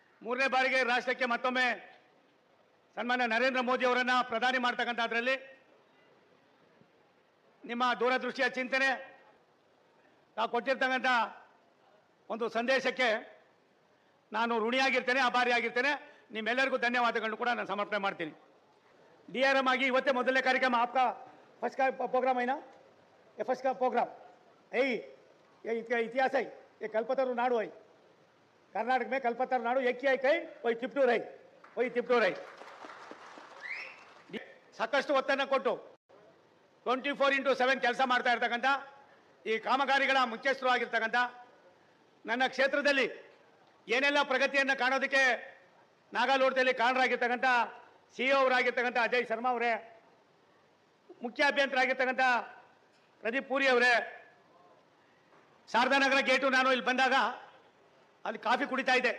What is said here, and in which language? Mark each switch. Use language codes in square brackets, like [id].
[kn] 3ನೇ ಬಾರಿಗೆ ರಾಷ್ಟ್ರಕ್ಕೆ ಮತ್ತೊಮ್ಮೆ ಸನ್ಮಾನ್ಯ ನರೇಂದ್ರ ಮೋದಿ ಅವರನ್ನು ಪ್ರಧಾನಿ ಮಾಡ್ತಕ್ಕಂಥದ್ರಲ್ಲಿ ನಿಮ್ಮ ದೂರದೃಷ್ಟಿಯ ಚಿಂತನೆ, ತಾವು ಕೊಟ್ಟಿರ್ತಕ್ಕಂಥ ಒಂದು ಸಂದೇಶಕ್ಕೆ ನಾನು ಋಣಿಯಾಗಿರ್ತೇನೆ, ಆಭಾರಿಯಾಗಿರ್ತೇನೆ. ನಿಮ್ಮೆಲ್ಲರಿಗೂ ಧನ್ಯವಾದಗಳನ್ನು ಕೂಡ ನಾನು ಸಮರ್ಪಣೆ ಮಾಡ್ತೀನಿ. DRM ಆಗಿ ಇವತ್ತೇ ಮೊದಲನೇ ಕಾರ್ಯಕ್ರಮ [hi] आपका फर्स्ट का प्रोग्राम है ना? ये फर्स्ट का प्रोग्राम यही ये इतिहास है. ये कल्पतरू नाडु है. कर्नाटक में कल्पतरू नाडु एक ही है कहीं वही तिपटूर है, वही तिपटूर है. [kn] ಸಾಕಷ್ಟು ಒತ್ತನ್ನು ಕೊಟ್ಟು 24x7 ಕೆಲಸ ಮಾಡ್ತಾ ಇರ್ತಕ್ಕಂಥ ಈ ಕಾಮಗಾರಿಗಳ ಮುಖ್ಯಸ್ಥರು ಆಗಿರ್ತಕ್ಕಂಥ ನನ್ನ ಕ್ಷೇತ್ರದಲ್ಲಿ ಏನೆಲ್ಲ ಪ್ರಗತಿಯನ್ನು ಕಾಣೋದಕ್ಕೆ ನಾಗಾಲೋಟದಲ್ಲಿ ಕಾರಣರಾಗಿರ್ತಕ್ಕಂಥ CEO ಅವರಾಗಿರ್ತಕ್ಕಂಥ ಅಜಯ್ ಶರ್ಮಾ ಅವರೇ, ಮುಖ್ಯ ಅಭಿಯಂತರಾಗಿರ್ತಕ್ಕಂಥ ಪ್ರದೀಪ್ ಪೂರಿ ಅವರೇ, ಶಾರದಾನಗರ ಗೇಟು ನಾನು ಇಲ್ಲಿ ಬಂದಾಗ ಅಲ್ಲಿ ಕಾಫಿ ಕುಡಿತಾ ಇದ್ದೆ.